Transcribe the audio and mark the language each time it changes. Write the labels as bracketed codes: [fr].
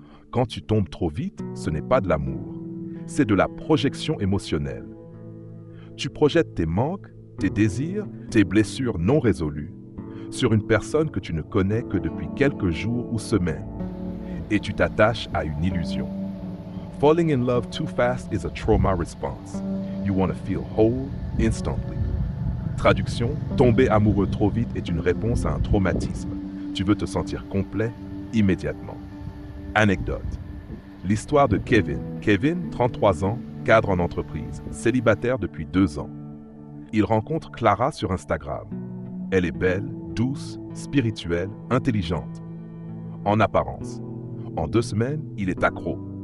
[fr] Quand tu tombes trop vite, ce n'est pas de l'amour, c'est de la projection émotionnelle. Tu projettes tes manques, tes désirs, tes blessures non résolues sur une personne que tu ne connais que depuis quelques jours ou semaines. Et tu t'attaches à une illusion. [en] Falling in love too fast is a trauma response. You want to feel whole instantly. [fr] Traduction, tomber amoureux trop vite est une réponse à un traumatisme. Tu veux te sentir complet immédiatement. Anecdote. L'histoire de Kevin. Kevin, 33 ans, cadre en entreprise, célibataire depuis 2 ans. Il rencontre Clara sur Instagram. Elle est belle, douce, spirituelle, intelligente. En apparence. En 2 semaines, il est accro.